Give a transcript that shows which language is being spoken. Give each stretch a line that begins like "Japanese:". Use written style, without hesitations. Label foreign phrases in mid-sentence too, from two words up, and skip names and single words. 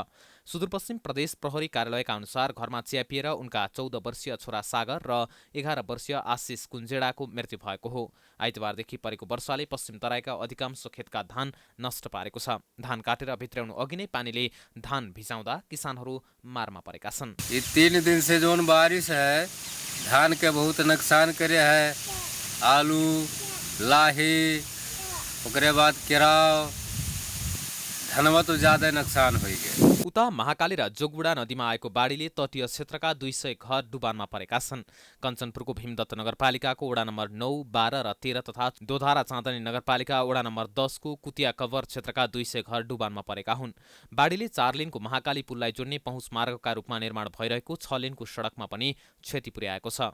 Nepali: सुदूरपश्चिम प्रदेश प्रहरी कार्यालयका अनुसार घरमा च्यापिएर उनका 14 वर्षीय छोरा सागर र 11 वर्षीय आशिष कुञ्जेडाको मृत्यु भएको हो। आइतबारदेखि परेको वर्षाले पश्चिम तराईका अधिकांश खेतका धान नष्ट पारेको छ। धान काटेर भित्राउनु अघि नै पानीले धान भिजाउँदा किसानहरू मारमा परेका छन्।
Hindi: ये 3 दिन से जोन बारिश है धान के बहुत नुकसान करे है। आलू, लाही, ओकरे बाद केराव, धनवा तो ज्यादा नुकसान हो गए।
Nepali: उता महाकाली र जोगबुढा नदीमा आएको बाढीले तटीय क्षेत्रका 200 घर डुबानमा परेका छन्। कञ्चनपुरको भीमदत्त नगरपालिकाको वडा नम्बर 9, 12 र 13 तथा दोधारा चाँदनी नगरपालिका वडा नम्बर 10 को कुतिया कवर क्षेत्रका 200 घर डुबानमा परेका हुन्। बाढीले 4 लेनको महाकाली पुललाई जोड्ने पहुँच मार्गका रूपमा निर्माण भइरहेको 6 लेनको सडकमा पनि क्षति पुर्याएको छ।